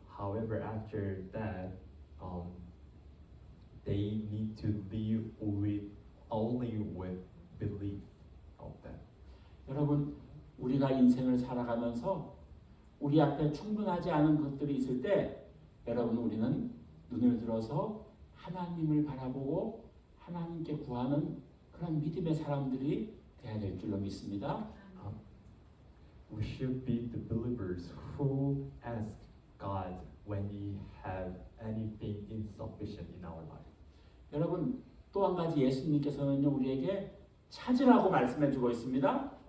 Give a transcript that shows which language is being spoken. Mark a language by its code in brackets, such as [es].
[en] However, after that, they need to live with only with belief of them. [ko] 여러분, 우리가 인생을 살아가면서 우리 앞에 충분하지 않은 것들이 있을 때 여러분 우리는 눈을 들어서 하나님을 바라보고 하나님께 구하는 그런 믿음의 사람들이 되어야 될 줄로 믿습니다. [en] We should be the believers who ask God when we have anything insufficient in our life. [ko] 여러분 또 한 가지 예수님께서는요 우리에게 찾으라고 말씀해주고 있습니다.